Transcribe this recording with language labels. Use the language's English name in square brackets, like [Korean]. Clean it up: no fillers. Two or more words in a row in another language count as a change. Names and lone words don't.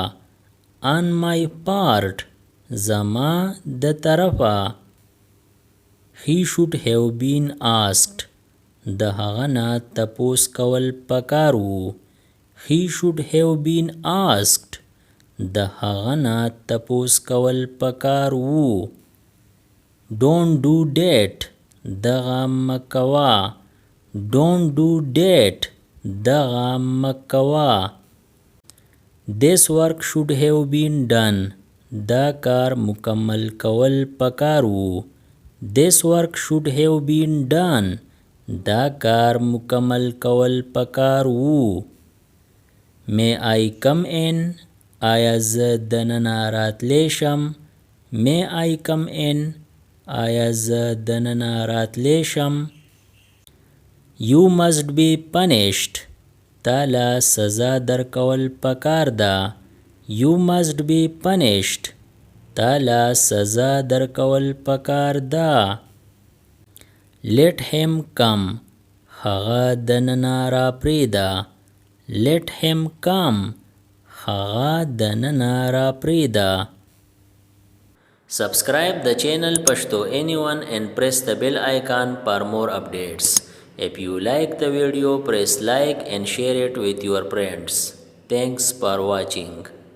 [English] On my part. [Pashto] زما د طرفه. [English] He should have been asked. [Pashto] د هغه نه تپوس کول پکار وو. [English] He should have been asked. [Pashto] د هغه نه تپوس کول پکار وو. [English] Don't do that. [Pashto] دغه مکوا. [English] Don't do that. [Pashto] دغه مکوا. [English] This work should have been done. [Pashto] دا کار مکمل کول پکار وو. [English] This work should have been done. [Pashto] دا کار مکمل کول پکار وو. [English] May I come in? [Pashto] آیا زه دننه راتلی شم؟ [English] May I come in? [Pashto] آیا زه دننه راتلی شم؟ [English] You must be punished. [Pashto] تاله سزا درکول پکار ده. [English] You must be punished. [Pashto] تاله سزا درکول پکار ده. [English] Let him come. [Pashto] هغه دننه را پریده. [English] Let him come. [Pashto] هغه دننه را پریده. [English] Subscribe the channel Pashto Anyone and press the bell icon for more updates. If you like the video, press like and share it with your friends. Thanks for watching.